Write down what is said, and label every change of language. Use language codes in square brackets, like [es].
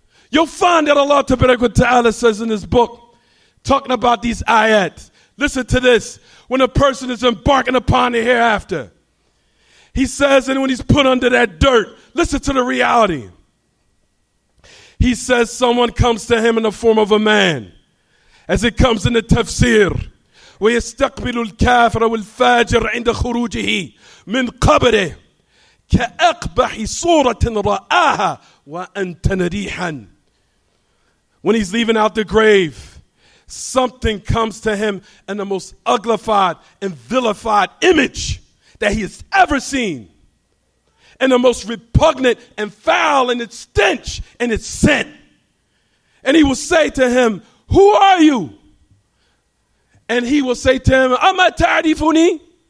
[en] You'll find that Allah Ta'ala says in his book, talking about these ayat. Listen to this. When a person is embarking upon the hereafter, he says, and when he's put under that dirt, listen to the reality. He says someone comes to him in the form of a man, as it comes in the tafsir. [ar] وَيَسْتَقْبِلُ الْكَافِرَ وَالْفَاجِرَ عِنْدَ خُرُوجِهِ مِنْ قَبْرِهِ كَأَقْبَحِ صُورَةٍ رَآهَا وَأَنْتَ نَرِيحًا. [en] When he's leaving out the grave, something comes to him in the most uglified and vilified image that he has ever seen, and the most repugnant and foul in its stench and its scent. And he will say to him, who are you? And he will say to him, Ama ta'rifuni?